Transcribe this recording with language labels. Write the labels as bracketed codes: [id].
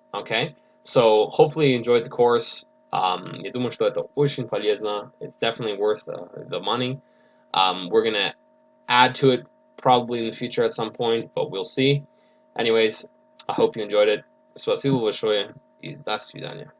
[en] Okay, so hopefully you enjoyed the course. [ru] Я думаю, что это очень полезно. [en] It's definitely worth the money. We're gonna add to it probably in the future at some point, but we'll see. Anyways, I hope you enjoyed it. [ru] Спасибо большое и до свидания.